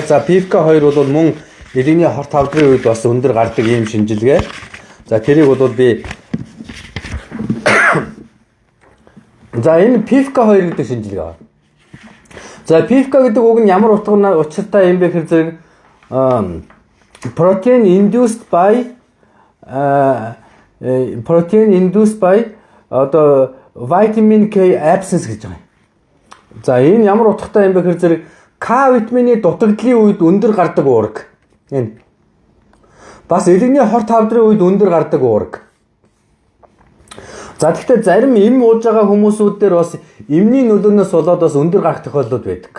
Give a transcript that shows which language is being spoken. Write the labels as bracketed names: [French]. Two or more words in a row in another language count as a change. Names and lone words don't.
[Mongolian] За PIVK 2 бол мөн илэгний хорт хавдрын үед бас өндөр гардаг ийм шинжилгээ. За тэрийг бол би за энэ PIVK 2 гэдэг шинжилгээ байна. За PIVK гэдэг үг нь ямар учиртай юм бэ гэхээр зэрэг [English] protein induced by [Mongolian] одоо [English] vitamin K absence [Mongolian] гэж байгаа. За энэ ямар утгатай юм бэ гэхээр зэрэг К витамины дутагдлын үед өндөр гардаг уураг. Энэ бас илэгний хорт хавдрын үед өндөр гардаг уураг. За тэгэхээр зарим эм ууж байгаа хүмүүсүүд дээр бас эмний нөлөөнөөс болоод бас өндөр гарах тохиолдол байдаг.